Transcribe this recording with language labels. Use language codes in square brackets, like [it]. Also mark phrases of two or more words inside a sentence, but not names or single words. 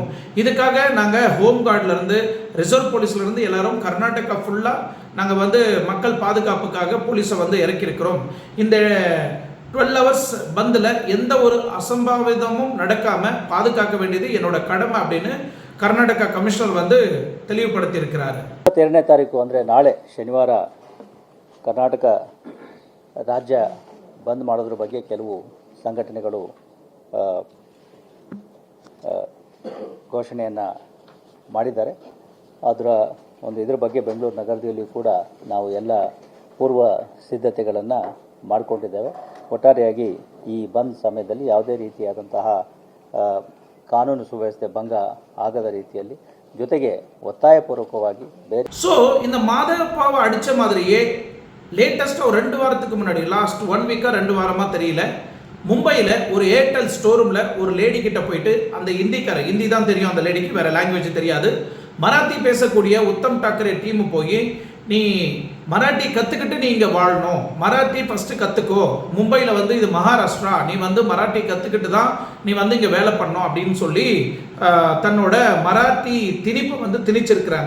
[ta] இதுக்காக நாங்கள் ஹோம் கார்ட்லேருந்து ரிசர்வ் போலீஸ்லேருந்து எல்லாரும் கர்நாடகா ஃபுல்லாக நாங்கள் வந்து மக்கள் பாதுகாப்புக்காக போலீஸை வந்து இறக்கியிருக்கிறோம். இந்த 12 hours பந்தில் எந்த ஒரு அசம்பாவிதமும் நடக்காமல் பாதுகாக்க வேண்டியது என்னோட கடமை அப்படின்னு ಕರ್ನಾಟಕ ಕಮಿಷನರ್ வந்து ತಿಳಿಯಪಡಿಸಿರುತ್ತಾರೆ. [kn] 22ನೇ ತಾರೀಕು ಅಂದರೆ ನಾಳೆ ಶನಿವಾರ ಕರ್ನಾಟಕ ರಾಜ್ಯ ಬಂದ್ ಮಾಡೋದ್ರ ಬಗ್ಗೆ ಕೆಲವು ಸಂಘಟನೆಗಳು ಘೋಷಣೆಯನ್ನು ಮಾಡಿದ್ದಾರೆ. ಅದರ ಇದ್ರ ಬಗ್ಗೆ ಬೆಂಗಳೂರು ನಗರದಲ್ಲಿ ಕೂಡ ನಾವು ಎಲ್ಲ ಪೂರ್ವ ಸಿದ್ಧತೆಗಳನ್ನು ಮಾಡಿಕೊಂಡಿದ್ದೇವೆ. ಒಟ್ಟಾರೆಯಾಗಿ ಈ ಬಂದ್ ಸಮಯದಲ್ಲಿ ಯಾವುದೇ ರೀತಿಯಾದಂತಹ ಕಾನೂನು ಸುವ್ಯವಸ್ಥೆ ಭಂಗ ಆಗದ ರೀತಿಯಲ್ಲಿ ಜೊತೆಗೆ ಒತ್ತಾಯಪೂರ್ವಕವಾಗಿ ಬೇರೆ [ta] இந்த மாதப்பாவை அடிச்ச மாதிரியே லேட்டஸ்டா ஒரு 2 வாரத்துக்கு முன்னாடி லாஸ்ட் 1 வீக்கா 2 வாரமா தெரியல, மும்பையில் ஒரு ஏர்டெல் ஸ்டோர் ரூம்ல ஒரு லேடி கிட்ட போயிட்டு அந்த ஹிந்தி தான் தெரியும், அந்த லேடிக்கு வேற லாங்குவேஜ் தெரியாது, மராத்தி பேசக்கூடிய உத்தம் டாக்கரே டீம் போய் நீ மராட்டி கற்றுக்கிட்டு நீ இங்கே வாழணும், மராட்டி ஃபஸ்ட்டு கற்றுக்கோ, மும்பையில் வந்து இது மகாராஷ்டிரா, நீ வந்து மராட்டி கற்றுக்கிட்டு தான் நீ வந்து இங்கே வேலை பண்ணணும் அப்படின்னு சொல்லி தன்னோட மராத்தி திணிப்பை வந்து திணிச்சிருக்கிறாங்க.